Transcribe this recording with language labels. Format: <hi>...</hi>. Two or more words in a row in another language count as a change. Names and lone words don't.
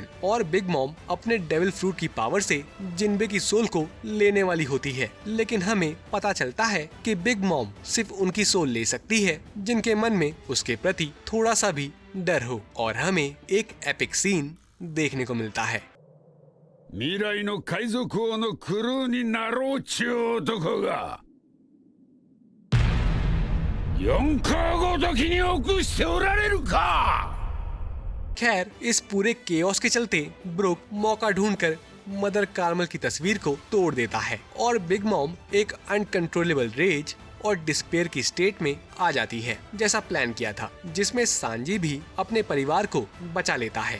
<hi>और बिग मॉम अपने</hi> <en>devil fruit</en> <hi>की पावर से जिनबे की सोल को लेने वाली होती है, लेकिन हमें पता चलता है कि बिग मॉम सिर्फ उनकी सोल ले सकती है जिनके मन में उसके प्रति थोड़ा सा भी डर हो। और हमें एक</hi> <en>epic scene</en> <hi>देखने को मिलता है।</hi> <ja>未来の海賊王のクルーになろうちゅう男が4カごときに臆しておられるか।</ja> <hi>खैर, इस पूरे केओस के चलते ब्रुक मौका ढूंढकर मदर कार्मल की तस्वीर को तोड़ देता है और बिग मॉम एक</hi> <en>uncontrollable rage</en> <hi>और डिस्पेयर की स्टेट में आ जाती है, जैसा प्लान किया था, जिसमें सांजी भी अपने परिवार को बचा लेता है।</hi>